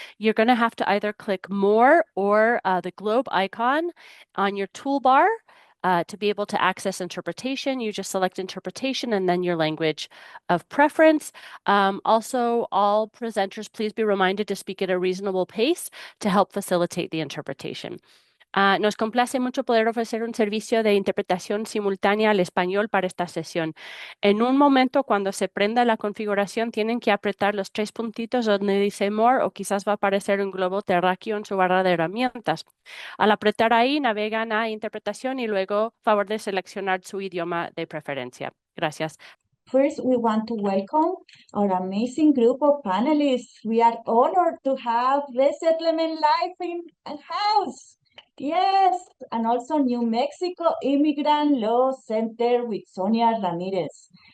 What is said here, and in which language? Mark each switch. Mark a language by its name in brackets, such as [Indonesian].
[English] You're going to have to either click More or the globe icon on your toolbar to be able to access interpretation. You just select interpretation and then your language of preference. Also, all presenters, please be reminded to speak at a reasonable pace to help facilitate the interpretation. [Spanish] Nos complace mucho poder ofrecer un servicio de interpretación simultánea al español para esta sesión. En un momento, cuando se prenda la configuración, tienen que apretar los 3 puntitos donde dice More o quizás va a aparecer un globo terráqueo en su barra de herramientas. Al apretar ahí, navegan a interpretación y luego favor de seleccionar su idioma de preferencia. Gracias. [English] First, we want to welcome our amazing group of panelists. We are honored to have Resettlement Life in house. Yes, and also New Mexico Immigrant Law Center with Sonia Ramirez.